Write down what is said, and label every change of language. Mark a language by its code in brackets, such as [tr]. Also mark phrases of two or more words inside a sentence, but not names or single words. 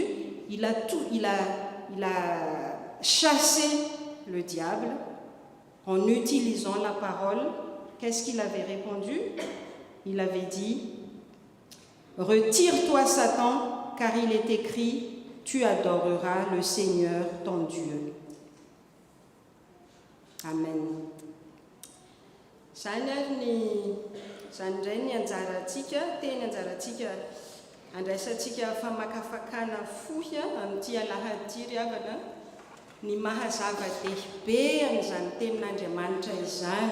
[fr] Il a chassé le diable en utilisant la parole. Qu'est-ce qu'il avait répondu? Il avait dit, « Retire-toi, Satan, car il est écrit, tu adoreras le Seigneur ton Dieu. » Amen. [mg] Zany indray ny anjarantsika, teny anjarantsika andraisantsika famakafakana fohy amin'ity alahady havana, ny mahazava-dehibe amin'izany tenin'Andriamanitra izany.